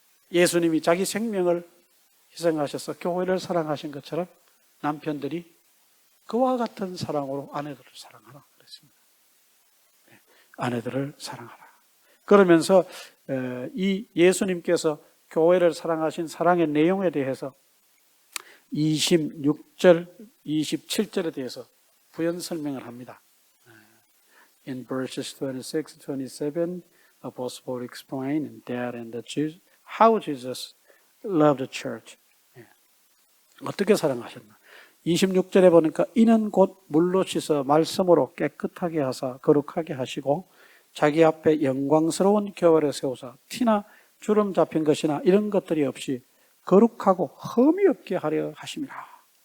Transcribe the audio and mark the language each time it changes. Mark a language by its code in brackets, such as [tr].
[ko] 예수님이 자기 생명을 희생하셔서 교회를 사랑하신 것처럼 남편들이 그와 같은 사랑으로 아내들을 사랑하라 그랬습니다. 아내들을 사랑하라. 그러면서 이 예수님께서 교회를 사랑하신 사랑의 내용에 대해서 26절, 27절에 대해서 부연 설명을 합니다. [en] In verses 26, 27, Apostle Paul explained that and how Jesus loved the church. [ko] 어떻게 사랑하셨나? 26절에 보니까 이는 곧 물로 씻어 말씀으로 깨끗하게 하사 거룩하게 하시고 자기 앞에 영광스러운 교회를 세우사 티나 주름 잡힌 것이나 이런 것들이 없이 거룩하고 흠이 없게 하려 하심이라.